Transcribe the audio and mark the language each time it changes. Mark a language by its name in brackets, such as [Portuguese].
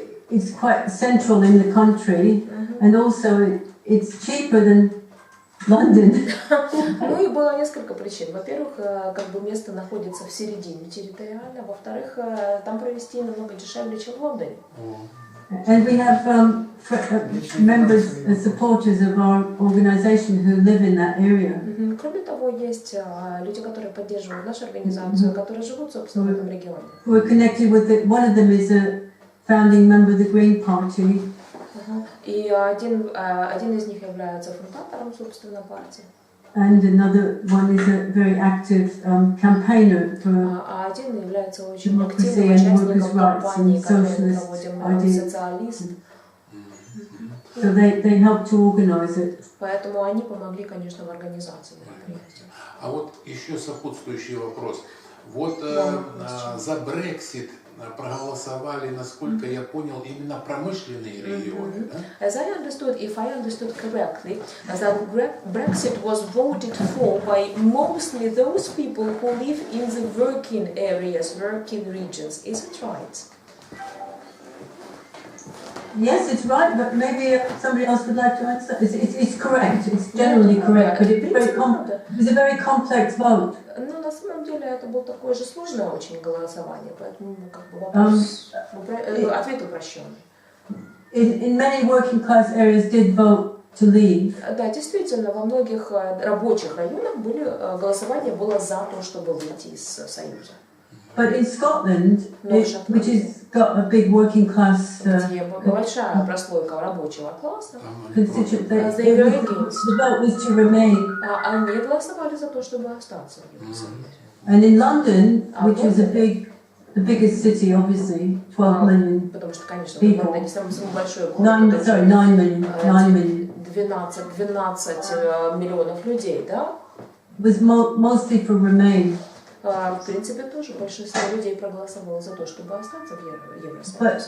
[English] It's quite central in the country, and also it's cheaper than London. [Russian] Ну и было несколько причин. Во-первых, как бы место находится в середине территориально, во-вторых, там провести намного дешевле, чем в Лондоне. [English] And we have members and supporters of our organization who live in that area. [Russian] Кроме того, есть люди, которые поддерживают нашу организацию, которые живут, собственно, в этом регионе. [English] We're connected with one of them is a founding member of the Green Party. [Russian] И один из них является фундатором, собственно, партии. [English] And another one is a very active campaigner for [Russian] один является очень активным участником кампании, которую мы проводим «Социалист». [English] So they help to organize it. [Russian] Поэтому они помогли, конечно, в организации мероприятия. А вот еще сопутствующий вопрос. Вот за Брексит проголосовали, насколько я понял, именно промышленные регионы. Да? [English] As I understood, if I understood correctly, that Brexit was voted for by mostly those people who live in the working areas, working regions. Is it right? Yes, it's right, but maybe somebody else would like to answer. It's correct. It's generally correct, but it's a very complex vote. [Russian] Ну, на самом деле, это было такое же сложное очень голосование, поэтому как бы вопрос, ответ упрощенный. [English] In many working class areas did vote to leave. [Russian] Да, действительно, во многих рабочих районах голосование было за то, чтобы выйти из Союза. [English] But in Scotland, which has got a big working class, [Russian] большая прослойка рабочего класса, [English] the vote was to remain. [Russian] Они голосовали за то, чтобы остаться в Евросоюзе. [English] And in London, which is the biggest city, obviously, 12 million [Russian] потому что, конечно, [English] people. [Russian] Лондон не самый большой город. [English] 9 million. [Russian] 12 миллионов людей, да? [English] Was mostly for remain. [Russian] В принципе, тоже большинство людей проголосовало за то, чтобы остаться в Евросоюзе.